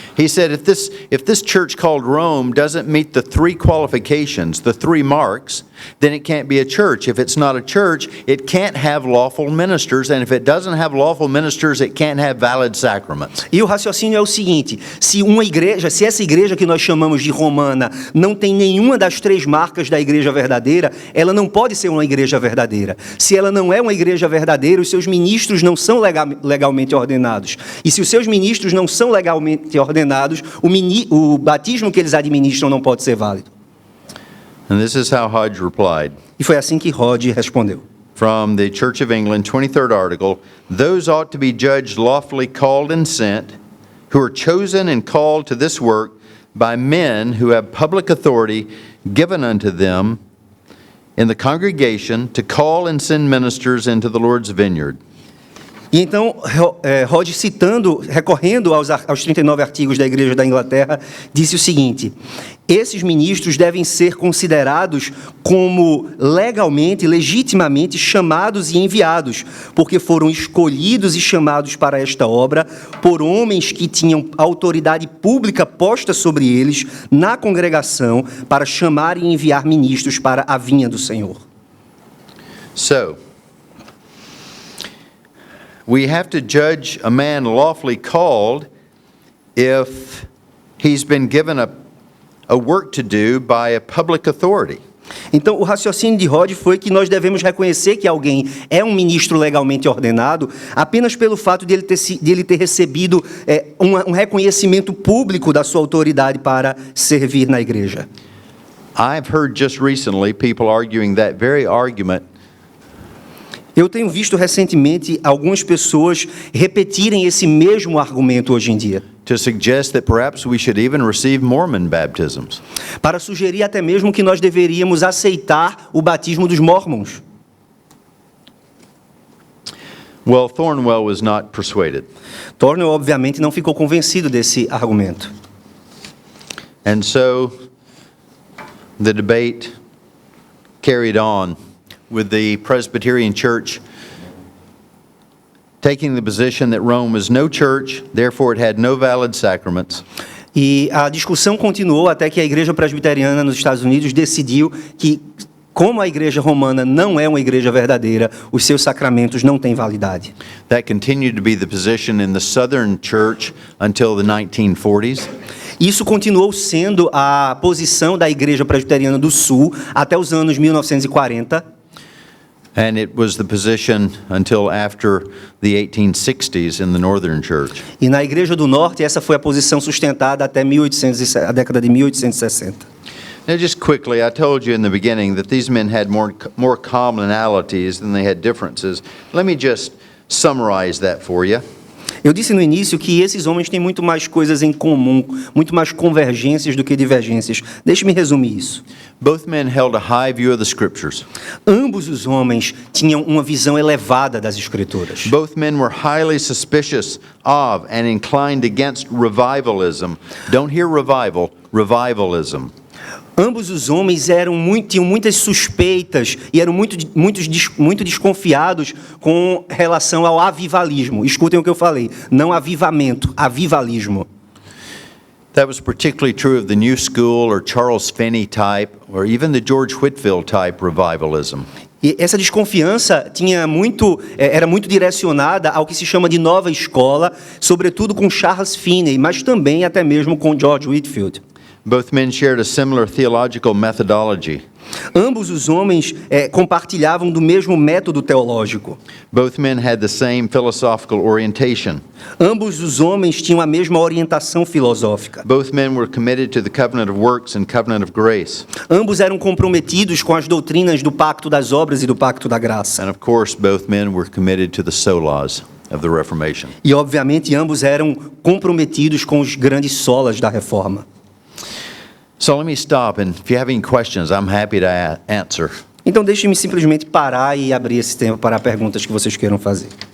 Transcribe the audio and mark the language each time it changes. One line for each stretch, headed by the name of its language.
English: He said, if this church called Rome doesn't meet the three qualifications, the three marks, then it can't be a church. If it's not a church, it can't have lawful ministers, and if it doesn't have lawful ministers, it can't have valid sacraments.
Portuguese: E o raciocínio é o seguinte: se essa igreja que nós chamamos de romana não tem nenhuma das três marcas da igreja verdadeira, ela não pode ser uma igreja verdadeira. Se ela não é uma igreja verdadeira, os seus ministros não são legalmente ordenados. E se os seus ministros não são legalmente ordenados, o batismo que eles administram não pode ser válido.
English: And this is how Hodge replied.
Portuguese: E foi assim que Hodge respondeu.
English: From the Church of England, 23rd article, those ought to be judged lawfully called and sent, who are chosen and called to this work by men who have public authority given unto them in the congregation to call and send ministers into the Lord's vineyard.
Portuguese: E então, Hodge, recorrendo aos 39 artigos da Igreja da Inglaterra, disse o seguinte: esses ministros devem ser considerados como legitimamente chamados e enviados, porque foram escolhidos e chamados para esta obra por homens que tinham autoridade pública posta sobre eles na congregação para chamar e enviar ministros para a vinha do Senhor.
English: So, we have to judge a man lawfully called if he's been given a work to do by a public authority.
Portuguese: Então, o raciocínio de Hodge foi que nós devemos reconhecer que alguém é um ministro legalmente ordenado apenas pelo fato de ele ter recebido um reconhecimento público da sua autoridade para servir na igreja.
English: I've heard just recently people arguing that very argument.
Portuguese: Eu tenho visto recentemente algumas pessoas repetirem esse mesmo argumento hoje em dia.
English: To suggest that perhaps we should even receive Mormon baptisms.
Portuguese: Para sugerir até mesmo que nós deveríamos aceitar o batismo dos mormons.
English: Well, Thornwell was not persuaded.
Portuguese: Thornwell, obviamente, não ficou convencido desse argumento.
English: And so the debate carried on with the Presbyterian Church taking the position that Rome was no church, therefore it had no valid sacraments.
Portuguese: E a discussão continuou até que a Igreja Presbiteriana nos Estados Unidos decidiu que, como a Igreja Romana não é uma igreja verdadeira, os seus sacramentos não têm validade.
English: That continued to be the position in the Southern Church until the 1940s.
Portuguese: Isso continuou sendo a posição da Igreja Presbiteriana do Sul até os anos 1940.
English: And it was the position until after the 1860s in the Northern Church.
Portuguese: E na Igreja do Norte, essa foi a posição sustentada até a década de 1860.
English: Now, just quickly, I told you in the beginning that these men had more commonalities than they had differences. Let me just summarize that for you.
Portuguese: Eu disse no início que esses homens têm muito mais coisas em comum, muito mais convergências do que divergências. Deixe-me resumir isso.
English: Both men held a high view of the Scriptures.
Portuguese: Ambos os homens tinham uma visão elevada das Escrituras.
English: Both men were highly suspicious of and inclined against revivalism. Don't hear revival, revivalism.
Portuguese: Ambos os homens tinham muitas suspeitas e eram muito desconfiados com relação ao avivalismo. Escutem o que eu falei, não avivamento, avivalismo.
English: That was particularly true of the New School or Charles Finney type or even the George Whitefield type revivalism.
Portuguese: E essa desconfiança era muito direcionada ao que se chama de nova escola, sobretudo com Charles Finney, mas também até mesmo com George Whitefield.
English: Both men shared a similar theological methodology.
Portuguese: Ambos os homens compartilhavam do mesmo método teológico.
English: Both men had the same philosophical orientation.
Portuguese: Ambos os homens tinham a mesma orientação filosófica.
English: Both men were committed to the covenant of works and covenant of grace.
Portuguese: Ambos eram comprometidos com as doutrinas do pacto das obras e do pacto da graça.
English: And of course, both men were committed to the solas of the Reformation.
Portuguese: E obviamente ambos eram comprometidos com os grandes solas da Reforma.
English: So let me stop, and if you have any questions, I'm happy to answer.
Portuguese: Então deixe-me simplesmente parar e abrir esse tempo para perguntas que vocês queiram fazer.